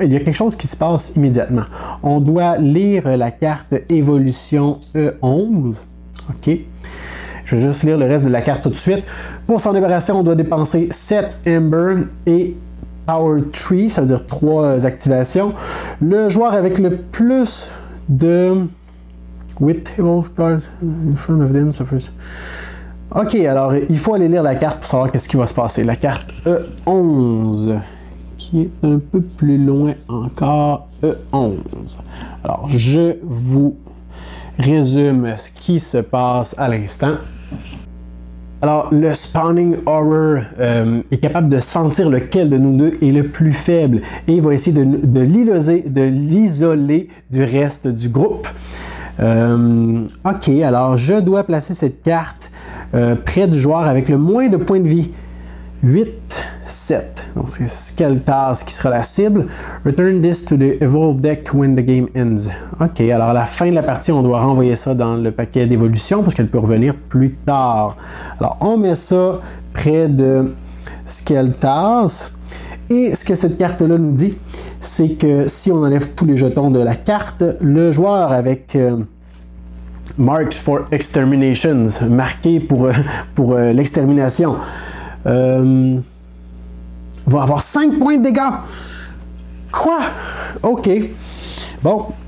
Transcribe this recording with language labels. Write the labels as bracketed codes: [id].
[fr] Il y a quelque chose qui se passe immédiatement. On doit lire la carte Évolution E11. OK. Je vais juste lire le reste de la carte tout de suite. Pour s'en débarrasser, on doit dépenser 7 Ember et Power 3, ça veut dire 3 activations. Le joueur avec le plus de... [en] With Evolve Card in front of them suffers. [fr] Ok, alors il faut aller lire la carte pour savoir qu'est-ce qui va se passer. La carte E11, qui est un peu plus loin encore, E11. Alors, je vous résume ce qui se passe à l'instant. Alors, le Spawning Horror est capable de sentir lequel de nous deux est le plus faible et il va essayer de l'isoler du reste du groupe. Ok, alors je dois placer cette carte près du joueur avec le moins de points de vie. 8, 7. Donc c'est Skeltaz qui sera la cible. [en] Return this to the evolved deck when the game ends. [fr] Ok, alors à la fin de la partie, on doit renvoyer ça dans le paquet d'évolution parce qu'elle peut revenir plus tard. Alors on met ça près de Skeltaz. Et ce que cette carte-là nous dit, c'est que si on enlève tous les jetons de la carte, le joueur avec Marked for Exterminations, marqué pour l'extermination, va avoir 5 points de dégâts. Quoi? Ok. Bon.